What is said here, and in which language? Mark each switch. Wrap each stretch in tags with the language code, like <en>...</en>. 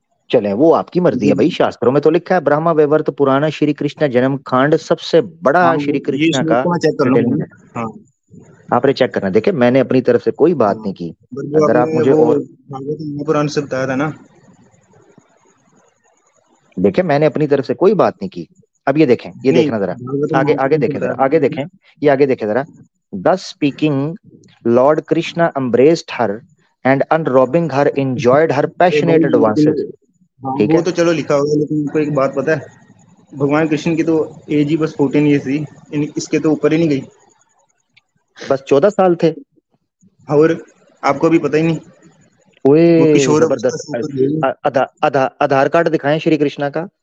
<hi>चलें, वो आपकी मर्जी है भाई, शास्त्रों में तो लिखा है ब्रह्म वैवर्त पुराण श्री कृष्ण जन्म कांड सबसे बड़ा श्री कृष्ण का सेटलमेंट है। आपने चेक करना, देखे मैंने अपनी तरफ से कोई बात नहीं की, अगर आप मुझे और पुराण से बताया था ना, देखे मैंने अपनी तरफ से कोई बात नहीं की। अब ये देखें, ये देखना जरा, आगे देखें जरा, आगे देखें, ये आगे देखें जरा।</hi> <en>Thus speaking, Lord Krishna embraced her and unrobbing her enjoyed her passionate advances.</en> <hi>ठीक है, वो तो चलो लिखा होगा, लेकिन इनको एक बात पता है, भगवान कृष्ण की तो एज ही बस 14 ईयर्स थी, इसके तो ऊपर ही नहीं गई, बस 14 साल थे। और आपको भी पता ही नहीं। ओए जबरदस्त। आधार कार्ड दिखाएं श्री कृष्णा का।</hi>